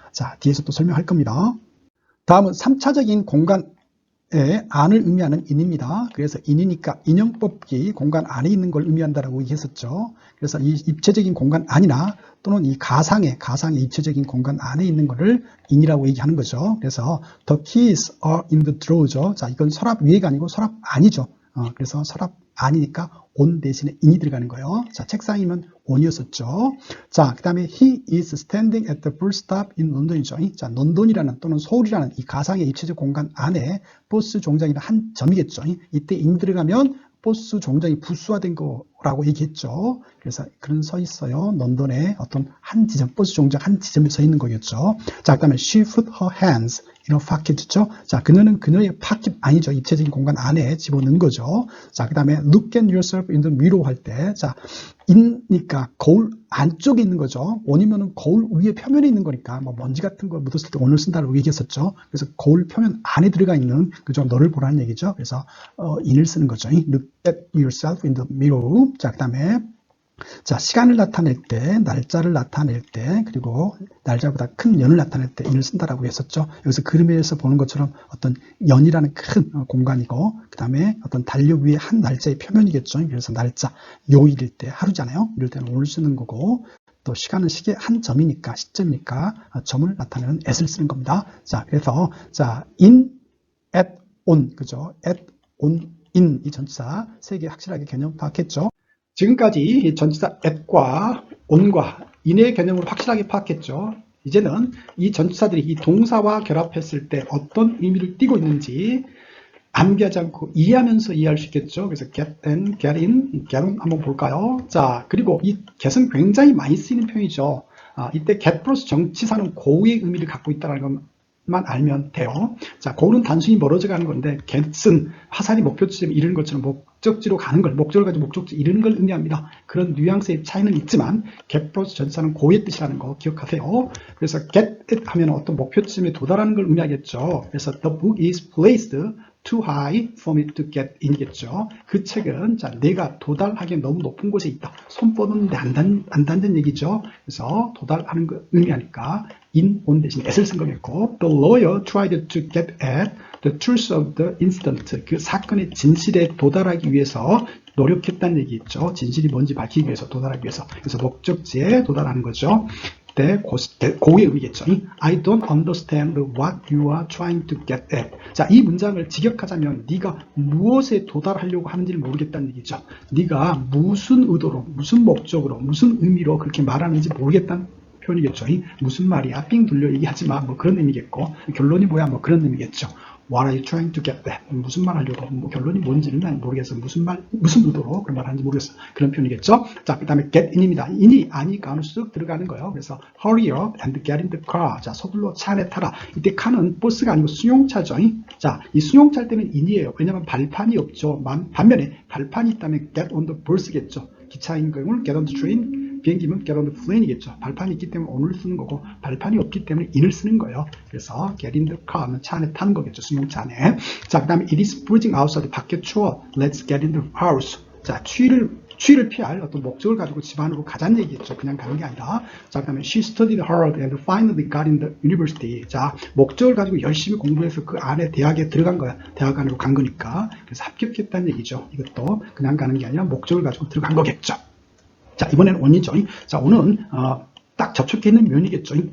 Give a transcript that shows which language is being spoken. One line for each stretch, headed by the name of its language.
Korean: 자, 뒤에서 또 설명할 겁니다. 다음은 3차적인 공간의 안을 의미하는 in입니다. 그래서 in이니까 인형뽑기 공간 안에 있는 걸 의미한다라고 얘기했었죠. 그래서 이 입체적인 공간 안이나 또는 이 가상의 입체적인 공간 안에 있는 거를 in이라고 얘기하는 거죠.
English: 그래서 the keys are in the drawer죠.
Korean: 자, 이건 서랍 위에가 아니고 서랍 안이죠. 그래서 서랍 안이니까 on 대신에 in이 들어가는 거예요. 자, 책상이면 on이었었죠. 자, 그 다음에
English: he is standing at the bus stop in London이죠.
Korean: 자, 런던이라는 또는 서울이라는 이 가상의 입체적 공간 안에 버스 종장이라는 한 점이겠죠. 이때 in 들어가면 버스 종장이 부수화된 거라고 얘기했죠. 그래서 그런 서 있어요. 런던의 어떤 한 지점, 버스 종장 한 지점에 서 있는 거겠죠. 자, 그 다음에
English: she put her hands in her pocket죠.
Korean: 자, 그녀는 그녀의 파켓 아니죠. 입체적인 공간 안에 집어넣은 거죠. 자, 그 다음에
English: look at yourself in the mirror
Korean: 할 때, 자, in니까 거울 안쪽에 있는 거죠. on이면은 거울 위에 표면에 있는 거니까 뭐 먼지 같은 거 묻었을 때 on을 쓴다고 얘기했었죠. 그래서 거울 표면 안에 들어가 있는 그죠. 너를 보라는 얘기죠. 그래서 in을 쓰는 거죠.
English: look at yourself in the mirror.
Korean: 자, 그 다음에 자, 시간을 나타낼 때, 날짜를 나타낼 때, 그리고 날짜보다 큰 연을 나타낼 때 인을 쓴다라고 했었죠. 여기서 그림에서 보는 것처럼 어떤 연이라는 큰 공간이고, 그 다음에 어떤 달력 위에 한 날짜의 표면이겠죠. 그래서 날짜, 요일일 때, 하루잖아요. 이럴 때는 오늘 쓰는 거고, 또 시간은 시계 한 점이니까, 시점이니까 점을 나타내는 at을 쓰는 겁니다. 자, 그래서 자, in, at, on, 그죠? at, on, in 이 전치사 세 개 확실하게 개념 파악했죠. 지금까지 전치사 at과 on과 in의 개념을 확실하게 파악했죠. 이제는 이 전치사들이 이 동사와 결합했을 때 어떤 의미를 띠고 있는지 암기하지 않고 이해하면서 이해할 수 있겠죠.
English: 그래서 get and get in, get on
Korean: 한번 볼까요? 자, 그리고 이 get은 굉장히 많이 쓰이는 표현이죠. 이때 get 플러스 정치사는 고유의 의미를 갖고 있다는 것만 알면 돼요. 자, 고는 단순히 멀어져 가는 건데 get은 화살이 목표지점에 이르는 것처럼 목적지로 가는 걸, 목적을 가지고 목적지 이르는 걸 의미합니다. 그런 뉘앙스의 차이는 있지만 get 플러스 전치사는 고의 뜻이라는 거 기억하세요. 그래서 get it 하면 어떤 목표지점에 도달하는 걸 의미하겠죠.
English: 그래서 the book is placed too high for me to get in이겠죠.
Korean: 그 책은 자, 내가 도달하기에 너무 높은 곳에 있다. 손 뻗는데 안 닿는 얘기죠. 그래서 도달하는 걸 의미하니까 in, on 대신 at을 쓴 거겠고,
English: the lawyer tried to get at the truth of the incident.
Korean: 그 사건의 진실에 도달하기 위해서 노력했다는 얘기겠죠. 진실이 뭔지 밝히기 위해서, 도달하기 위해서. 그래서 목적지에 도달하는 거죠. 고의 의미겠죠.
English: I don't understand what you are trying to get at.
Korean: 자, 이 문장을 직역하자면 네가 무엇에 도달하려고 하는지를 모르겠다는 얘기죠. 네가 무슨 의도로, 무슨 목적으로, 무슨 의미로 그렇게 말하는지 모르겠다는 표현이겠죠. 무슨 말이야? 삥 돌려 얘기하지 마. 뭐 그런 의미겠고, 결론이 뭐야? 뭐 그런 의미겠죠.
English: What are you trying to get at?
Korean: 무슨 말 하려고? 뭐 결론이 뭔지는 난 모르겠어. 무슨 의도로 그런 말 하는지 모르겠어. 그런 표현이겠죠. 자, 그 다음에 get in입니다. in이 아니까 안으로 쓱 들어가는 거예요.
English: 그래서 hurry up and get in the car.
Korean: 자, 서둘러 차 안에 타라. 이때 car는 버스가 아니고 수용차죠. 자, 이 수용차일 때는 in이에요. 왜냐하면 발판이 없죠. 반면에 발판이 있다면
English: get on the bus겠죠.
Korean: 기차인 경우는
English: get on the train.
Korean: 비행기면
English: get on the plane이겠죠.
Korean: 발판이 있기 때문에 on을 쓰는 거고, 발판이 없기 때문에 in을 쓰는 거예요. 그래서 get in the car는 차 안에 타는 거겠죠. 수용차 안에. 자, 그 다음에
English: it is freezing outside.
Korean: 밖에 추워.
English: Let's get in the house.
Korean: 자, 추위를 피할 어떤 목적을 가지고 집 안으로 가자는 얘기겠죠. 그냥 가는 게 아니라. 자, 그 다음에
English: she studied hard and finally got in the university.
Korean: 자, 목적을 가지고 열심히 공부해서 그 안에 대학에 들어간 거야. 대학 안으로 간 거니까. 그래서 합격했다는 얘기죠. 이것도 그냥 가는 게 아니라 목적을 가지고 들어간 거겠죠. 자, 이번에는 on이죠. 자, on은 딱 접촉해 있는 면이겠죠.